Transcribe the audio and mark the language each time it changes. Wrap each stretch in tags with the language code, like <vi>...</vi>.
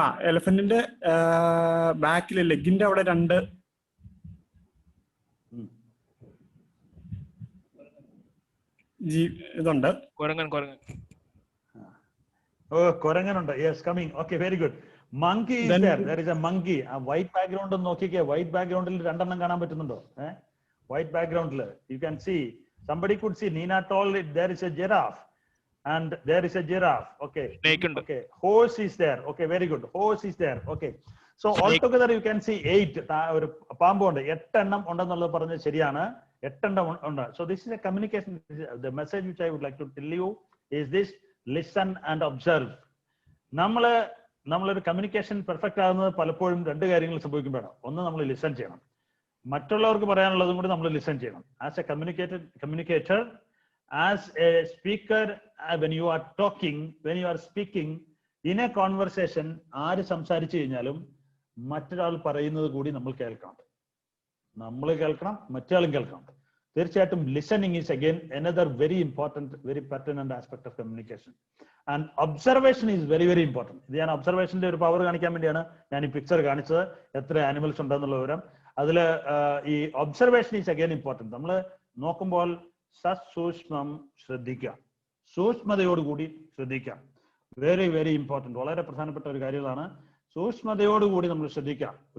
<ml>എലഫന്റിന്റെ ബാക്കില് ലെഗിന്റെ അവിടെ രണ്ട് ഇതുണ്ട്. കൊരങ്ങനുണ്ട്.</ml> <en>Yes, coming. Okay, very good. Monkey is there. There is a monkey.</en> <ml>ആ വൈറ്റ് ബാക്ക്ഗ്രൗണ്ട് നോക്കിക്കേ. വൈറ്റ് ബാക്ക്ഗ്രൗണ്ടിൽ രണ്ടെണ്ണം കാണാൻ പറ്റുന്നുണ്ടോ?</ml> <en>White ബാക്ക്ഗ്രൗണ്ടിൽ you can see, somebody could see. Nina told it there is a giraffe and there is a giraffe. Okay. Okay. Horse is there. Okay, very good. Horse is there. Okay. So altogether you can see 8.</en> <ml>ഒരു പാമ്പുണ്ട്. 8 എണ്ണം ഉണ്ടെന്നുള്ളത് പറഞ്ഞത് ശരിയാണ്. 8 എണ്ണം ഉണ്ട്.</ml> <en>So this is a communication. The message which I would like to tell you is this: listen and observe.</en> <ml>നമ്മളൊരു communication perfect ആകുന്നത് പലപ്പോഴും രണ്ട് കാര്യങ്ങൾ സംഭവിക്കുമ്പോഴാണ്. ഒന്ന്, നമ്മൾ ലിസൺ ചെയ്യണം. മറ്റുള്ളവർക്ക് പറയാനുള്ളതും കൂടി നമ്മൾ ലിസൺ ചെയ്യണം.</ml> <en>as a communicator, as a speaker, when you are talking, when you are speaking in a conversation,</en> <ml>ആര് സംസാരിച്ചു കഴിഞ്ഞാലും മറ്റൊരാൾ പറയുന്നത് കൂടി നമ്മൾ കേൾക്കണം. മറ്റൊരാളും കേൾക്കണം.</ml> <en>തീർച്ചയായിട്ടും listening is again another very important, very pertinent aspect of communication. And observation is very, very important.</en> <ml>ഇത് ഞാൻ ഒബ്സർവേഷന്റെ ഒരു പവർ കാണിക്കാൻ വേണ്ടിയാണ് ഞാൻ ഈ പിക്ചർ കാണിച്ചത്, എത്ര ആനിമൽസ് ഉണ്ടെന്നുള്ള വിവരം. അതിൽ ഈ</ml> <en>Observation is again important.</en> <ml>നമ്മൾ നോക്കുമ്പോൾ സസൂക്ഷ്മം ശ്രദ്ധിക്കാം, സൂക്ഷ്മതയോടുകൂടി ശ്രദ്ധിക്കാം.</ml> <en>Very, very important.</en> <ml>വളരെ പ്രധാനപ്പെട്ട ഒരു കാര്യമാണ്. സൂക്ഷ്മതയോടുകൂടി നമ്മൾ ശ്രദ്ധിക്കാം.</ml>